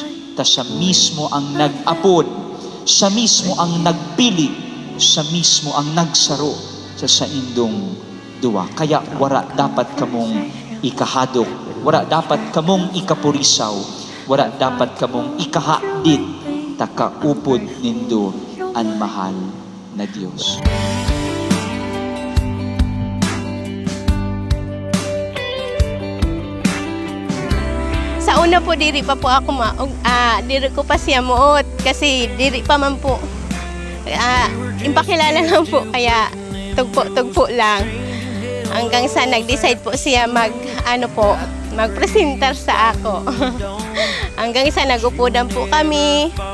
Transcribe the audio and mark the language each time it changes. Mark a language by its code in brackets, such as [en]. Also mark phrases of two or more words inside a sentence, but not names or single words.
[bik] Ta siya mismo ang nag-apod, siya mismo ang nagpili, siya mismo ang nagsaro sa indong duwa. Kaya wala dapat kamong ikahadok, wala dapat kamong ikapurisaw, wala dapat kamong ikahadit, ta kaupod nindo ang mahal na Diyos. Sa una po diri pa po ako diri ko pa siya muot kasi diri pa man po impakilala lang po kaya tugpo lang hanggang sa nag-decide po siya mag-presentar sa ako hanggang sa nagupudan po kami